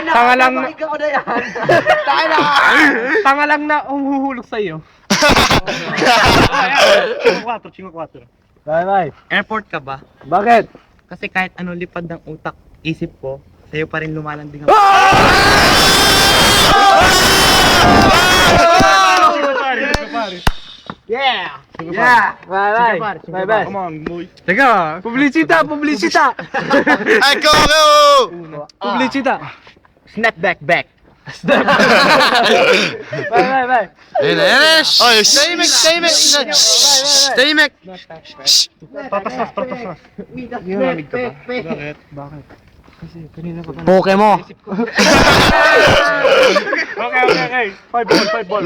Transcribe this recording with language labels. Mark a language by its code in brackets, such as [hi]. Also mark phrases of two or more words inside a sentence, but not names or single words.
[tl] Tanga lang na- nakakapagod ko na yan! Tanga lang na umuhulog sa'yo. 5-4. Bye. Airport ka ba? Bakit? Kasi kahit ano lipad ng utak, isip ko, sa'yo pa rin lumalanding ako. Yeah! Bye. [en] Come on, boy. [tl] Teka, publicita. Ay, go! Publicita. [en] Snap back. [tl] Bye. Oy, Staymek! Poke mo! Okay. 5 ball.